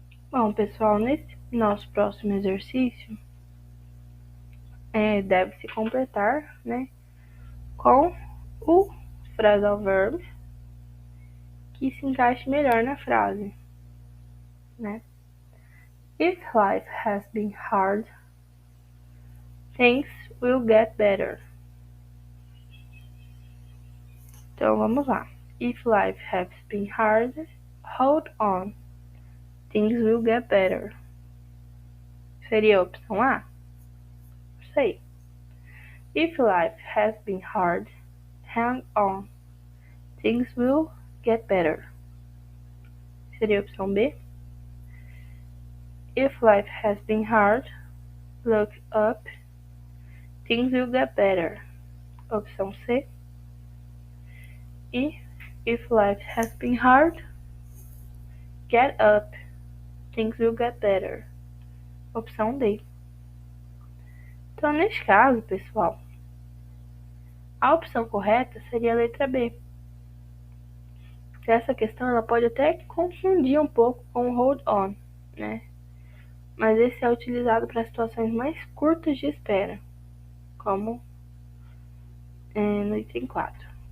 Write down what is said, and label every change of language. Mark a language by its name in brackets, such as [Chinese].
[Portuguese] Bom, pessoal, nesse nosso próximo exercício, deve-se completar, né, com o phrasal verb que se encaixe melhor na frase, né? [English] If life has been hard, things will get better. [Portuguese] Então, vamos lá. [English] If life has been hard, hold on. Things will get better. [Portuguese] Seria a opção A? Não sei. [English] If life has been hard, hang on. Things will get better. [Portuguese] Seria a opção B? [English] If life has been hard, look up. Things will get better. [Portuguese] Opção C. E [English] if life has been hard, get up. Things will get better. [Portuguese] Opção D. Então, neste caso, pessoal, a opção correta seria a letra B. Essa questão ela pode até confundir um pouco com o hold on, né? Mas esse é utilizado para situações mais curtas de espera, como no item 4.